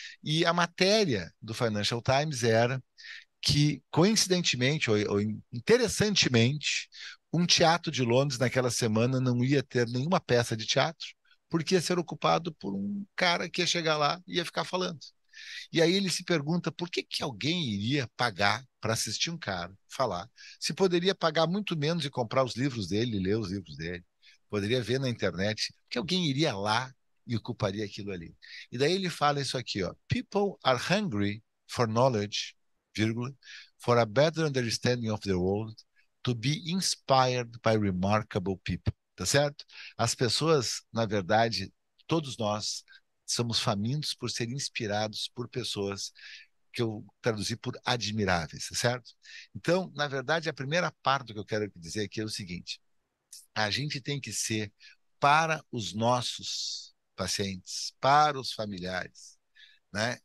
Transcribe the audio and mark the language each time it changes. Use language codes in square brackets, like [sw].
[pt] E a matéria do Financial Times era que, coincidentemente ou interessantemente, um teatro de Londres naquela semana não ia ter nenhuma peça de teatro, porque ia ser ocupado por um cara que ia chegar lá e ia ficar falando. E aí ele se pergunta por que alguém iria pagar para assistir um cara falar, se poderia pagar muito menos e comprar os livros dele, ler os livros dele, poderia ver na internet, que alguém iria lá e ocuparia aquilo ali. E daí ele fala isso aqui, ó: [en] People are hungry for knowledge, vírgula, for a better understanding of the world, to be inspired by remarkable people. [pt] Tá certo? As pessoas, na verdade, todos nós somos famintos por ser inspirados por pessoas que eu traduzi por admiráveis, certo? Então, na verdade, a primeira parte do que eu quero dizer aqui é o seguinte: a gente tem que ser, para os nossos pacientes, para os familiares, né?